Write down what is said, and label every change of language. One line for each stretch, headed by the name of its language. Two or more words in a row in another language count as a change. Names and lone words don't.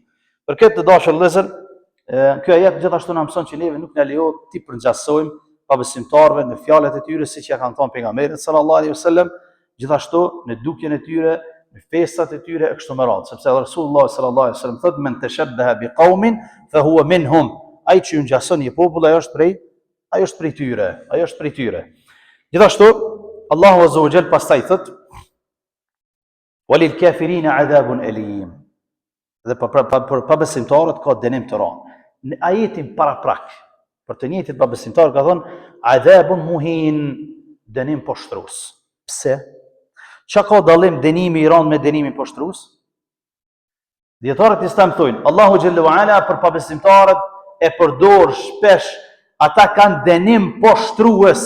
Albanian: Për këtë të dashur vëllezër, kjo ajet gjithashtu na mëson që neve nuk na lejohet ti përngjasojmë pabesimtarëve në fjalët e tyre siç ja kanë thënë pejgamberët
Arabic: صلى الله عليه وسلم,
Albanian: gjithashtu në dukjen e tyre, në festat e tyre e kështu me radhë, sepse Resulullah
Arabic: صلى الله عليه وسلم
Albanian: thotë
Arabic: من تشبه بقوم فهو منهم.
Albanian: Ai që ngjason një popull, ai është prej tyre. Gjithashtu Allahu
Arabic: عز وجل
Albanian: pastaj thotë
Arabic: وللكافرين عذاب أليم.
Albanian: Dhe për pabesimtarët ka dënim të rënd. Në ajetin paraprak, për të njëjtit pabesimtarë ka thonë
Arabic: عذاب مهين,
Albanian: dënim poshtrues. Pse? Çka ka dallim dënimi i rënd me dënimin poshtrues? Dietarët islam thonë, Allahu
Arabic: جل وعلا
Albanian: për pabesimtarët e përdor shpesh ata kanë dënim poshtrues.